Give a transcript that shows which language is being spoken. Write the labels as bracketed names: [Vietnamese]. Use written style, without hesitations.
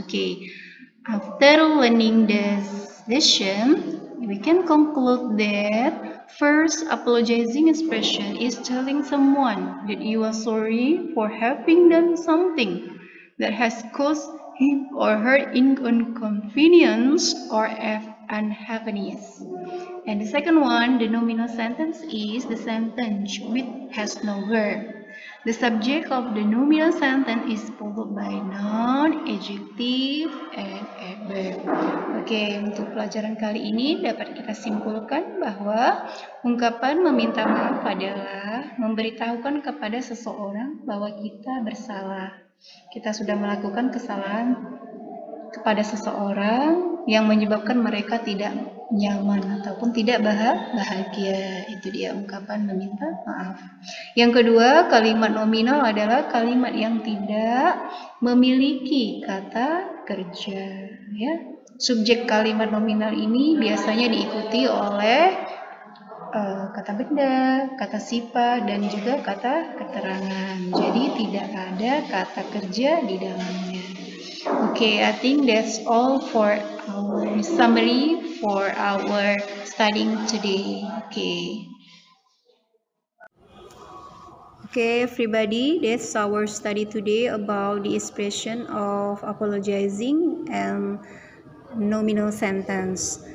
[English] Okay, after learning this lesson, we can conclude that first, apologizing expression is telling someone that you are sorry for having done something that has caused him or her inconvenience or unhappiness. And the second one, the nominal sentence, is the sentence which has no verb. The subject of the nominal sentence is followed by noun, adjective, and adverb. [Indonesian] Oke, untuk pelajaran kali ini dapat kita simpulkan bahwa ungkapan meminta maaf adalah memberitahukan kepada seseorang bahwa kita bersalah. Kita sudah melakukan kesalahan kepada seseorang yang menyebabkan mereka tidak nyaman ataupun tidak bahagia. Itu dia ungkapan meminta maaf. Yang kedua, kalimat nominal adalah kalimat yang tidak memiliki kata kerja ya. Subjek kalimat nominal ini biasanya diikuti oleh kata benda, kata sifat, dan juga kata keterangan. Jadi tidak ada kata kerja di dalamnya. [English] Okay, I think that's all for our summary for our studying today. Okay, everybody, that's our study today about the expression of apologizing and nominal sentence.